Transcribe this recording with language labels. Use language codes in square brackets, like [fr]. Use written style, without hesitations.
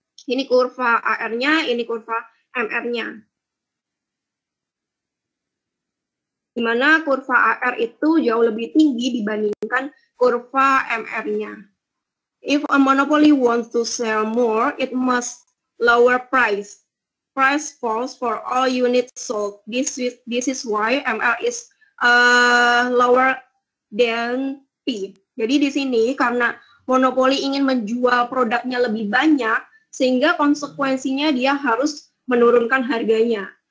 [id] Ini kurva AR-nya, ini kurva MR-nya. Di mana kurva AR itu jauh lebih tinggi dibandingkan kurva MR-nya. [en] If a monopoly wants to sell more, it must lower price. Price falls for all units sold. This is why MR is lower than P. [id] Jadi di sini karena monopoli ingin menjual produknya lebih banyak, sehingga konsekuensinya dia harus menurunkan harganya.